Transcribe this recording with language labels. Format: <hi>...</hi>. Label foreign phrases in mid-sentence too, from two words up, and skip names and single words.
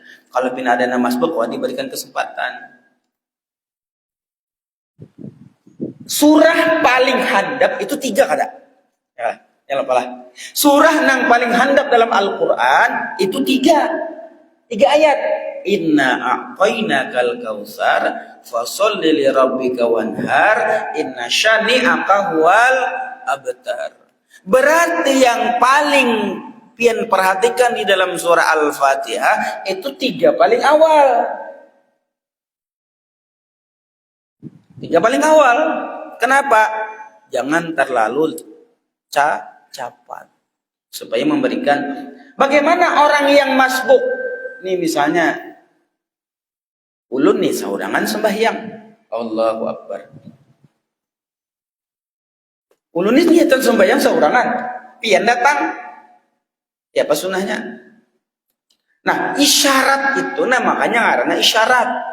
<bjn>Kalau pina ada nama masbuk, wah diberikan kesempatan. Surah paling handap itu 3 kada?</bjn> <id>Ya lah.</id> <bjn>Surah yang paling handap dalam Al-Quran itu 3.</bjn> <id>3 ayat.</id> <ar>إنا أعطيناك الكوثر فصل لربك وانحر إن شانئك هو الأبتر.</ar> <id>Berarti yang paling pian perhatikan di dalam surah Al-Fatihah itu 3 paling awal. 3 paling awal. Kenapa? Jangan terlalu cepat. Supaya memberikan. Bagaimana orang yang masbuk?</id> <bjn>Nih misalnya ulun nih saurangan sembahyang.</bjn> <ar>الله أكبر.</ar> <bjn>Ulun nih niatan sembahyang saurangan. Pian datang. Ya apa sunahnya? Nah, isyarat itu makanya ngaranna isyarat.</bjn>